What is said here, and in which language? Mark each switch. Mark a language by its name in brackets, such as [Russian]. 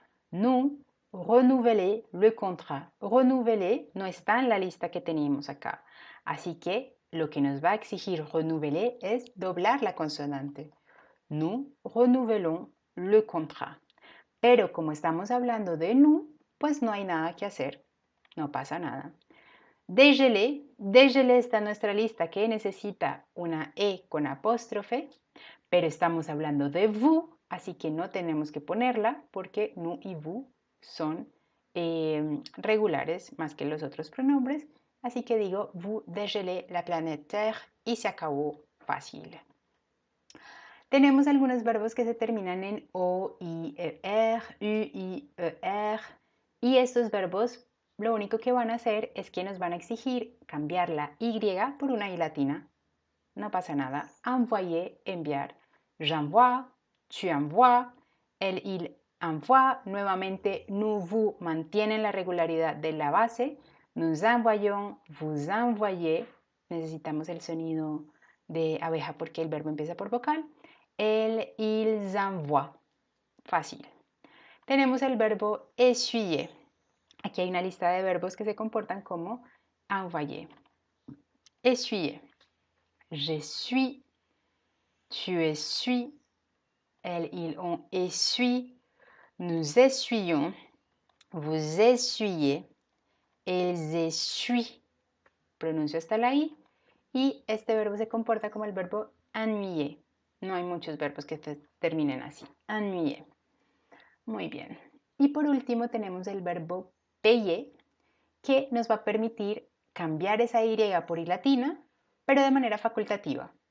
[French] Nous renouveler le contrat. [Spanish] Renouveler no está en la lista que teníamos acá. Así que lo que nos va a exigir renouveler es doblar la consonante. [French] Nous renouvelons le contrat. [Spanish] Pero como estamos hablando de nous, pues no hay nada que hacer. No pasa nada. Dégelé. Dégelé está en nuestra lista que necesita una E con apóstrofe, pero estamos hablando de vous, así que no tenemos que ponerla porque nous y vous son regulares más que los otros pronombres. Así que digo, [French] vous dégelez la planète Terre [Spanish] y se acabó fácil. Tenemos algunos verbos que se terminan en O, I, E, R, U, I, E, R. Y estos verbos lo único que van a hacer es que nos van a exigir cambiar la Y por una I latina. No pasa nada. Envoyer, enviar. [French] J'envoie, tu envoies, elle, il envoie. [Spanish] Nuevamente, nous, vous mantienen la regularidad de la base. [French] Nous envoyons, vous envoyez. [Spanish] Necesitamos el sonido de abeja porque el verbo empieza por vocal. [French] Elle, ils envoient. [Spanish] Fácil. Tenemos el verbo essuyer. Aquí hay una lista de verbos que se comportan como envoyer. [French] Essuyer. J'essuie, tu essuies, elles, ils, on essuie, nous essuyons, vous essuyez, ils essuient. [Spanish] Pronuncio hasta la I. Y este verbo se comporta como el verbo ennuyer. No hay muchos verbos que terminen así. Ennuyer. Muy bien. Y por último tenemos el verbo payer, que nos va a permitir cambiar esa Y por I latina, pero de manera facultativa.